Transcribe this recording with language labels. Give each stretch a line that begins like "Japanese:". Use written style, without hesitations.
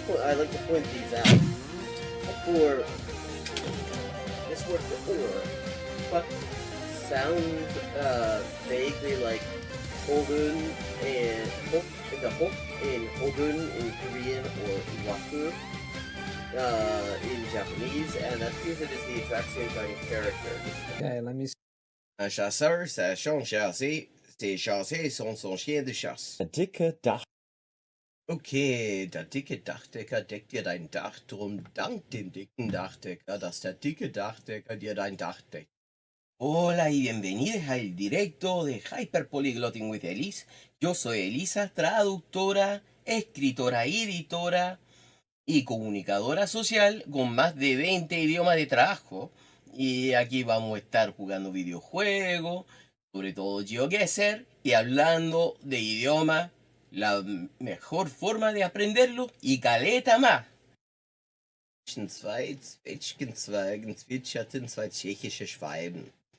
English: I like to point these out. For this word for or, what sounds vaguely like Hogun and the Hok in Hogun in Korean or Waku in Japanese, and that means it is the exact same kind of character. Okay, let me see.
French: Un chasseur, ça son chassé. Ses chassés sont son chien de chasse.
German: Der dicke Dach. Okay, der dicke Dachdecker deckt dir dein Dach, drum dank dem dicken Dachdecker, dass der dicke Dachdecker dir dein Dach deckt.
Spanish: Hola y bienvenidos al directo de Hyperpolyglotting with Elise. Yo soy Elisa, traductora, escritora y editora y comunicadora social con más de 20 idiomas de trabajo. Y aquí vamos a estar jugando videojuegos, sobre todo GeoGuessr, y hablando de idioma, la mejor forma de aprenderlo y caleta más.
German: Zwei Zwetschgenzweigen zwitscherten zwei tschechische Schwalben.